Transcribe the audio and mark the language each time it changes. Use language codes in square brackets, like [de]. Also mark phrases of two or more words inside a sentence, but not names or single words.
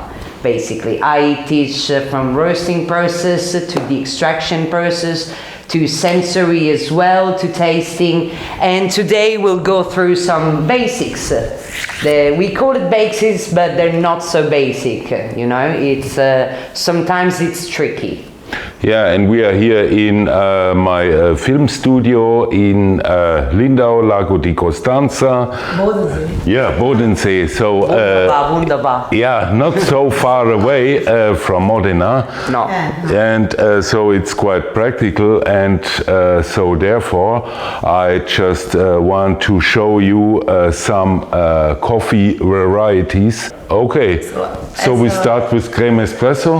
[en] Basically, I teach from roasting process to the extraction process to sensory as well, to tasting, and today we'll go through some basics. We call it basics, but they're not so basic, you know, it's sometimes it's tricky. Yeah, and we are here in my film studio in Lindau, Lago di Costanza. Bodensee. Yeah, Bodensee. So, Wunderbar. yeah, not so far away from Modena. No. And so it's quite practical, and so therefore I just want to show you some coffee varieties. Okay, so we start with creme espresso?